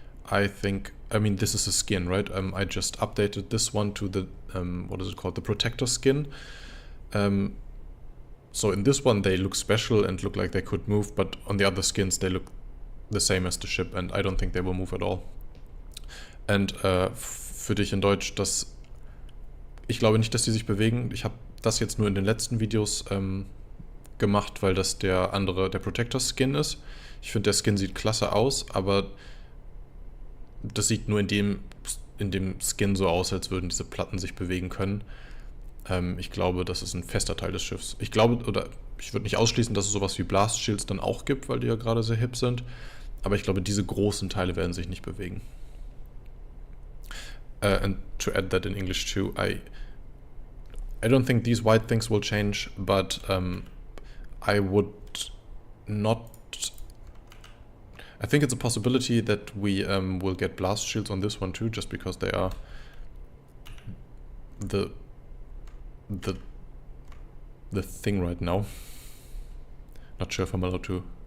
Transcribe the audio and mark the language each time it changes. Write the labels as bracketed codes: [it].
[en] I mean, this is a skin, right? I just updated this one to the, what is it called? The protector skin. So in this one, they look special and look like they could move, but on the other skins, they look the same as the ship, and I don't think they will move at all. [de] And für dich in Deutsch, ich glaube nicht, dass die sich bewegen. Ich habe das jetzt nur in den letzten Videos gemacht, weil das der Protector Skin ist. Ich finde, der Skin sieht klasse aus, aber das sieht nur in dem Skin so aus, als würden diese Platten sich bewegen können. Ich glaube, das ist ein fester Teil des Schiffs. Ich würde nicht ausschließen, dass es sowas wie Blast Shields dann auch gibt, weil die ja gerade sehr hip sind. Aber ich glaube, diese großen Teile werden sich nicht bewegen. [en] And to add that in English too, I don't think these white things will change, but I would not... I think it's a possibility that we will get blast shields on this one too, just because they are the thing right now. Not sure if I'm allowed to.